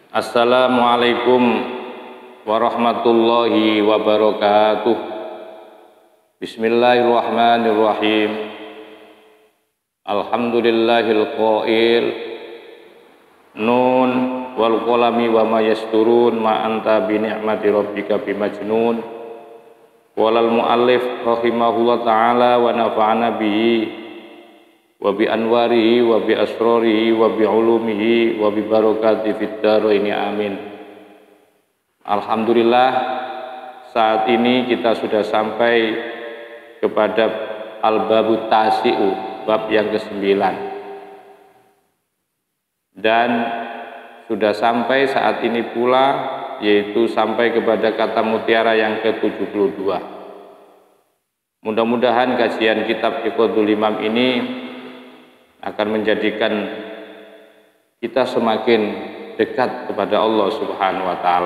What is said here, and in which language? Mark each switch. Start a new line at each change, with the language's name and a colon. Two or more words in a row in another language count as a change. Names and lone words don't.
Arabic: السلام عليكم ورحمة الله وبركاته. بسم الله الرحمن الرحيم. الحمد لله القائل ن والقلم وما يسطرون ما أنت بنعمة ربك بمجنون. وقال المؤلف رحمه الله تعالى ونفعنا به وبأنواره وبأسراره وبعلومه وببركاته في الدارين آمين.
Indonesian: Alhamdulillah, saat ini kita sudah sampai kepada
Arabic: الباب التاسع,
Indonesian: bab yang ke-9, dan sudah sampai saat ini pula, yaitu sampai kepada kata mutiara yang ke-72. Mudah-mudahan kajian kitab Iqadul Imam ini akan menjadikan kita semakin dekat kepada
Arabic: الله سبحانه وتعالى.